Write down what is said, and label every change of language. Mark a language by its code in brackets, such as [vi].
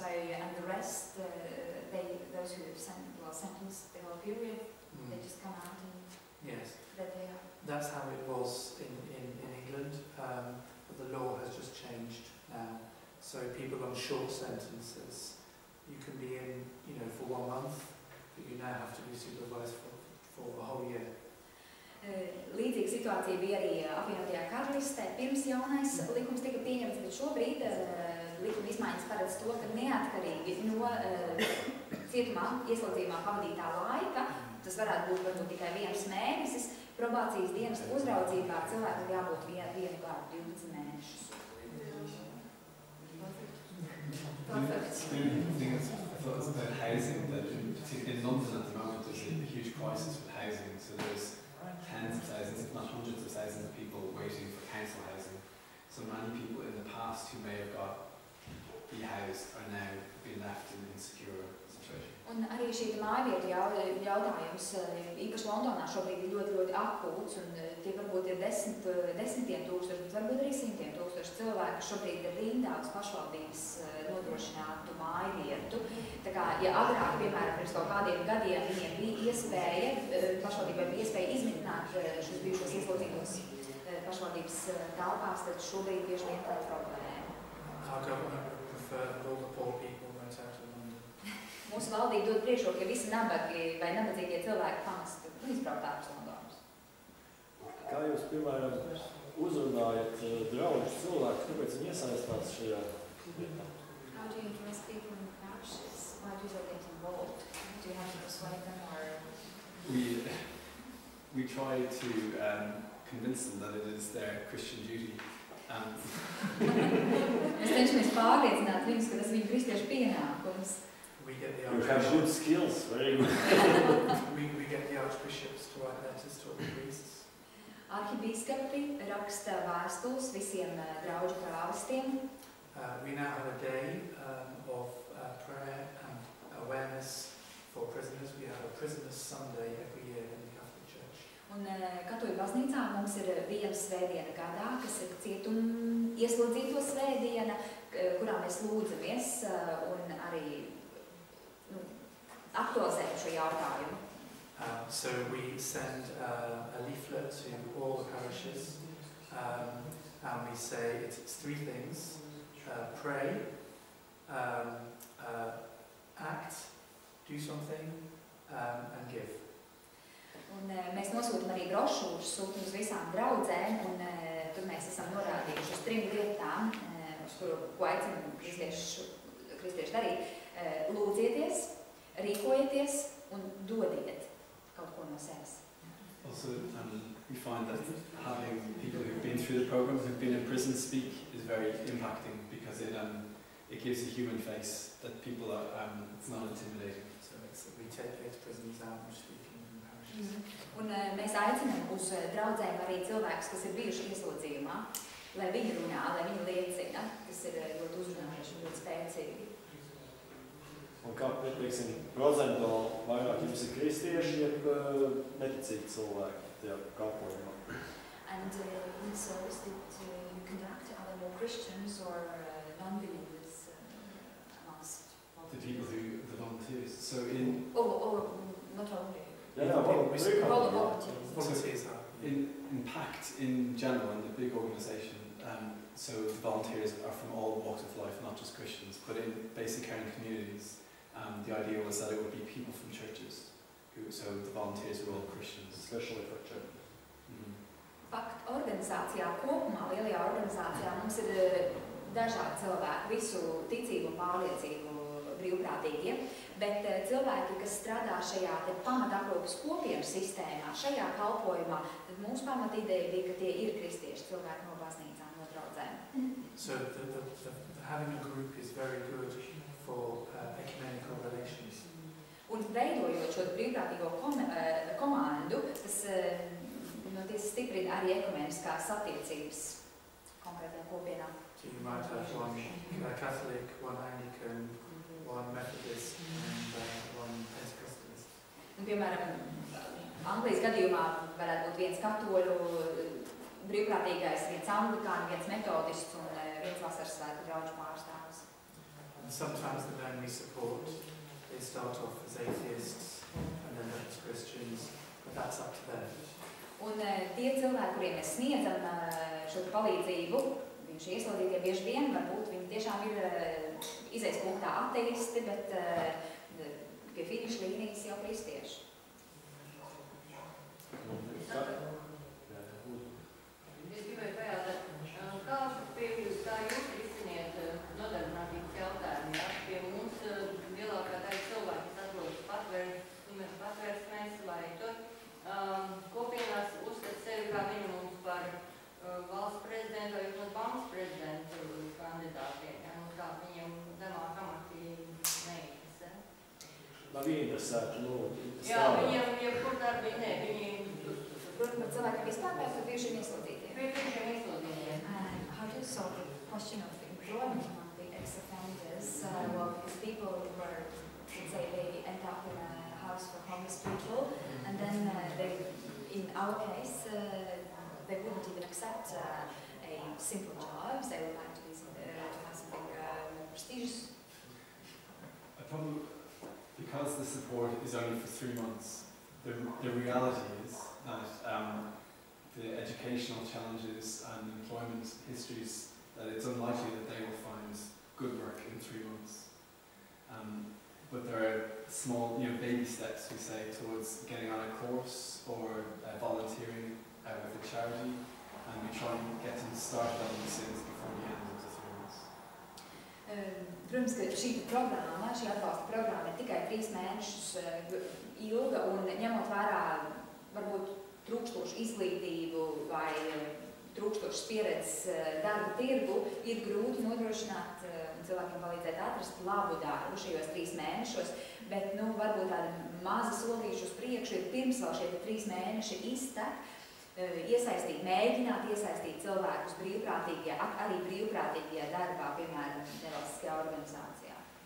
[en] So, and the rest, those who have sentenced the whole period, they just come out and that they are. That's how it was in England, but the law has just changed now. So people on short sentences, you can be in, for 1 month, but you now have to be supervised for a whole year. [lv] Līdzīga situācija bija arī apvienotajā karalistē. Pirms jaunais likums tika pieņemts, bet šobrīd likuma izmaiņas paredz to, ka neatkarīgi no cietumā ieslodzījumā pavadītā laika, tas varētu būt varbūt tikai 1 mēnesis, probācijas dienas uzraudzībā cilvēkam jābūt 1 gadu 12 mēnešus. [en] Perfect. I think it's thought about housing, that in London at the moment there's a huge crisis with housing, so there's tens of thousands, if not hundreds of thousands of people waiting for council housing. So many people in the past who may have got rehoused are now being left in an insecure situation. [lv] Un arī šī mājvietu jautājums, īpaši Londonā šobrīd ir ļoti akūts, un tie varbūt ir desmitiem tūkstoši, bet varbūt arī simtiem tūkstoši cilvēku, kas šobrīd ir rindā uz pašvaldības nodrošinātu mājvietu. Tā kā, ja agrāk, piemēram, pirms kaut kādiem gadiem viņiem bija iespēja, pašvaldībai bija iespēja izmitināt šos bijušos ieslodzītos pašvaldības telpās, tad šobrīd bieži vien tā ir problēma. [en] Our government would prefer that all the poor people went out of London. [lv] Mūsu valdība dod priekšroku, ja visi nabagi vai nabadzīgie cilvēki pamestu izbraukt ārpus Londonas. Kā jūs, piemēram, uzrunājat draugus cilvēkus, kāpēc viņi iesaistās šajā lietā? [en] How do you address people in parishes? Why do they get involved? Do you have to persuade them or? We try to convince them that it is their Christian duty. [lv] Mēs cenšamies pārliecināt viņus, ka tas viņu kristiešu pienākums. [en] We get the You have good skills, very good. we get the archbishops to write letters to all the priests. [lv] Arhibīskapi raksta vēstules visiem draugu prāvestiem. [en] We now have a day of prayer and awareness for prisoners. We have a Prisoners' Sunday every year in the Catholic Church. [lv] Un katoļu baznīcā mums ir viena svētdiena gadā, kas ir cietumu ieslodzīto svētdiena, kurā mēs lūdzamies un arī aktualizējam šo jautājumu. [en] So we send a leaflet to all the parishes and we say it's three things. Pray, act, do something and give. [lv] Un mēs nosūtam arī brošūras, sūtam uz visām draudzēm, un tur mēs esam norādījuši uz 3 lietām, uz ko aicinam kristieši darīt. Lūdzieties, rīkojieties un dodiet kaut ko no sevis. [en] Also, we find that having people who've been through the program, who've been in prison speak is very impacting because it gives a human face that people are, it's not intimidating. So we take ex-prisoners out and speak in parishes. [lv] Un mēs aicinām uz draudzēm arī cilvēkus, kas ir bijuši ieslodzījumā, lai viņi runā, lai viņi liecina, kas ir ļoti uzrunājuši un ļoti spēcīgi. Un kā, teiksim, procentuāli vairāk jums ir kristieši, jeb neticīgi cilvēki tajā kalpojumā? [en] And in service that you conduct, are there more Christians or non-believers amongst The people who, the volunteers. So in or not only. Volunteers are. In PACT in general, in the big organisation, so the volunteers are from all walks of life, not just Christians, but in basic caring communities. The idea was that it would be people from churches, so the volunteers were all Christians. Especially for churches. [lv] PACT organizācijā kopumā, lielajā organizācijā mums ir dažādi cilvēki, visu ticību un pārliecību brīvprātīgie, bet cilvēki, kas strādā šajā pamataprūpes kopienu sistēmā, šajā kalpojumā, tad mūsu pamatīdeja bija, ka tie ir kristieši cilvēki no baznīcām, no draudzēm. [en] So having a group is very good for ecumenical relations. [lv] Un veidojot šo brīvprātīgo komandu, tas stiprina arī ekumeniskās attiecības konkrētajā kopienā. [en] So you might have one Catholic, one Anglican, one Methodist and one Pentecostalist. [lv] Un, piemēram, Anglijas gadījumā varētu būt viens katoļu brīvprātīgais, viens anglikāni, viens metodists un viens vasaras svētku draugu pārstāvs. [en] And sometimes the men we support, they start off as atheists and then as Christians, but that's up to them. [lv] Un tie cilvēki, kuriem mēs sniedzam šo palīdzību, bijuši ieslodzītie bieži vien, varbūt viņi tiešām ir izejas punktā ateisti, bet pie finiša līnijas jau kristieši. Es gribēju pajautāt, kā jūs risiniet nodarbinātības jautājumu? Pie mums lielākā daļa cilvēku atrodas patvērsmēs vai tur. Kopienās uzskata sevi kā minimums par valsts prezidentu vai pat bankas prezidentu kandidātiem, un kā viņiem zemāk amati neinteresē. nav ieinteresēti, Jā, viņiem jebkur darbi nē, viņi... Runāt par cilvēkiem vispār vai par bijušiem ieslodzītiem? Bijušiem ieslodzītiem. [en] How do you solve the question of employment among the ex-offenders? Well, because people were, let's say, they end up in a house for homeless people, and then they, in our case, they wouldn't even accept a simple job. They would like to have something more prestigious. Probably because the support is only for 3 months, the reality is that the educational challenges and employment histories, that it's unlikely that they will find good work in 3 months. But there are small, baby steps, we say, towards getting on a course or volunteering with a charity, and we try and get them started on these things before the end of the 3 months. [lv] Protams, ka šī programma, šī atbalsta programma ir tikai 3 mēnešus ilga un ņemot vērā varbūt trūkstošu izglītību vai trūkstošas pieredzes darba tirgu, ir grūti nodrošināt cilvēkiem palīdzēt atrast labu darbu šajos 3 mēnešos, bet varbūt tāda maza solīša uz priekšu ir pirms vēl šie 3 mēneši iztek, mēģināt iesaistīt cilvēkus arī brīvprātīgajā darbā, piemēram, nevalstiskajā organizācijā.